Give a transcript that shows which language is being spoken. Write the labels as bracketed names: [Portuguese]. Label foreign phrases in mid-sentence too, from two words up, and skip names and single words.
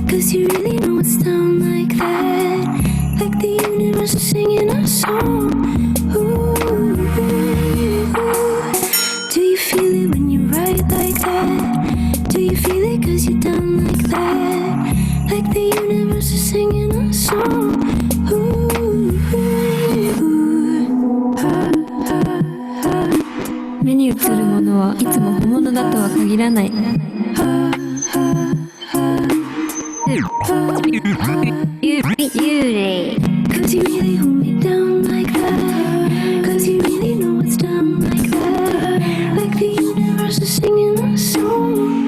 [English] Cause you really know it's down like that. Like the universe is singing a song. Ooh, ooh, ooh. Do you feel it when you write like that? Do you feel it cause you're down like that? Like the universe is singing a song. Ooh, ooh, ha, ha, ha. [Japanese] 目に映るものはいつも本物だとは限らない。Beauty. [English] Cause you really hold me down like that. Cause you really know it's down like that. Like the universe is singing a song.